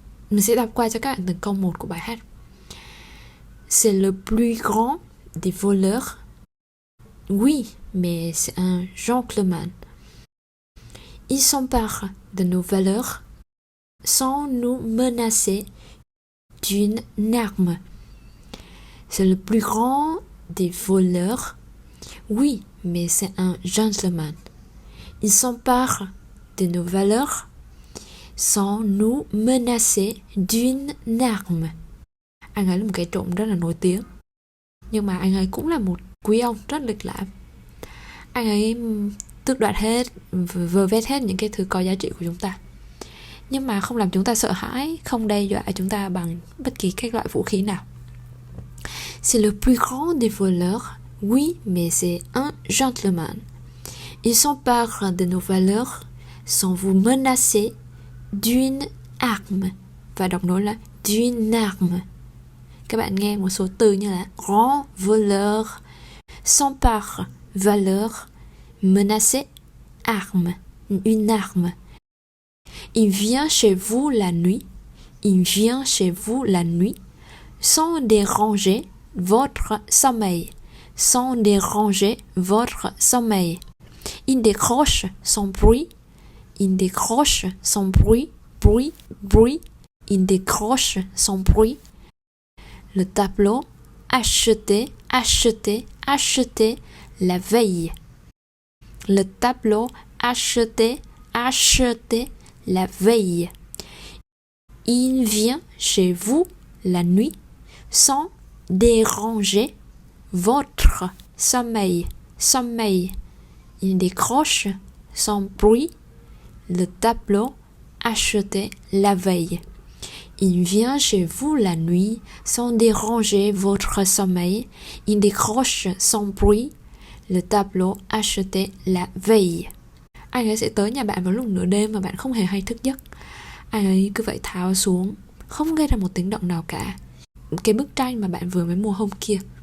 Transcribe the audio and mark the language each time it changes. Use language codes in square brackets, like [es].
[vi] Mình sẽ đọc qua cho các bạn từng câu một của bài hát. [fr] C'est le plus grand des voleurs. Oui, mais c'est un gentleman. Il s'empare de nos valeurs sans nous menacer d'une arme. C'est le plus grand des voleurs. Oui, mais c'est un gentleman. Il s'empare de nos valeurs sans nous menacer d'une arme. [vi] Anh ấy là một cái trộm rất là nổi tiếng, nhưng mà anh ấy cũng là một quý ông rất lịch lãm. Anh ấy tước đoạt hết, vơ vét hết những cái thứ có giá trị của chúng ta. nhưng mà không làm chúng ta sợ hãi, không đe dọa chúng ta bằng bất kỳ các loại vũ khí nào. [fr] C'est le plus grand des voleurs, oui, mais c'est un gentleman. Il s'empare de nos valeurs sans vous menacer d'une arme. [vi] Và đọc nối là [fr] d'une arme. [vi] Các bạn nghe một số từ như là grand voleur, s'empare, valeur, menacer, arme, une arme. [fr] Il vient chez vous la nuit, il vient chez vous la nuit, sans déranger votre sommeil, sans déranger votre sommeil. Il décroche sans bruit, il décroche sans bruit, bruit, bruit, il décroche sans bruit. Le tableau acheté, acheté, acheté la veille. Le tableau acheté, acheté la veille. Il vient chez vous la nuit sans déranger votre sommeil, sommeil. Il décroche sans bruit le tableau acheté la veille. Il vient chez vous la nuit sans déranger votre sommeil. Il décroche sans bruit le tableau acheté la veille. [vi] Anh ấy sẽ tới nhà bạn vào lúc nửa đêm mà bạn không hề hay thức giấc. Anh ấy cứ vậy tháo xuống, không gây ra một tiếng động nào cả, cái bức tranh mà bạn vừa mới mua hôm kia.